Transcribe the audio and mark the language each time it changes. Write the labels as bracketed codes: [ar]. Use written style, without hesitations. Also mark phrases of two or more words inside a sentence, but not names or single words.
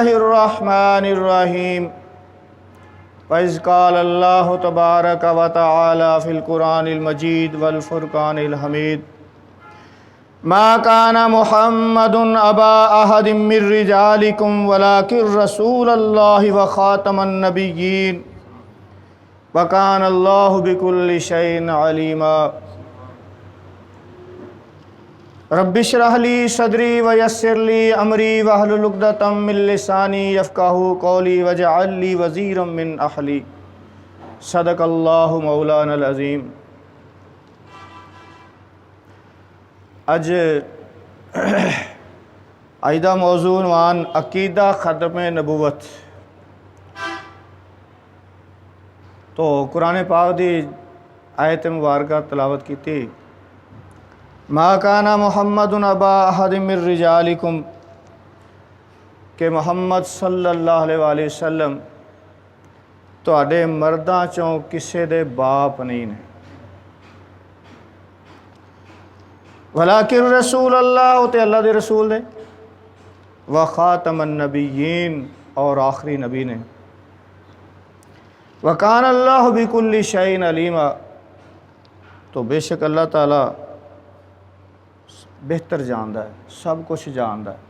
[ar] الرحمن الرحیم وَإِذْ قَالَ اللَّهُ تَبَارَكَ وَتَعَالَى فِي الْقُرْآنِ الْمَجِيدِ وَالْفُرْقَانِ الْحَمِيدِ ما كان محمد أبا أحد من رجالكم ولكن رسول الله وخاتم النبيين وكان الله بكل شيء عليما رب اشرح لي صدري ويسر لي أمري واحلل عقدة من لساني يفقهوا قولي واجعل لي وزيرا من أهلي صدق الله مولانا العظيم۔ [pa] اج دا موضوع عنوان عقیدہ ختم نبوت۔ تو قرآن پاک دی آیت مبارکہ تلاوت کی تھی، [ar] ما کان محمد ابا احد من رجالکم، [pa] کہ محمد [ar] صلی اللہ علیہ وآلہ وسلم [pa] تواڈے مرداں چوں کسے دے باپ نہیں نے، [ar] ولیکن رسول اللہ [pa] تے اللہ دے رسول دے، [ar] وخاتم النبیین [pa] اور آخری نبی نے، [ar] وکان اللہ بکل شیء علیما، [pa] تو بے شک اللہ تعالیٰ بہتر جاندا ہے، سب کچھ جاندا ہے۔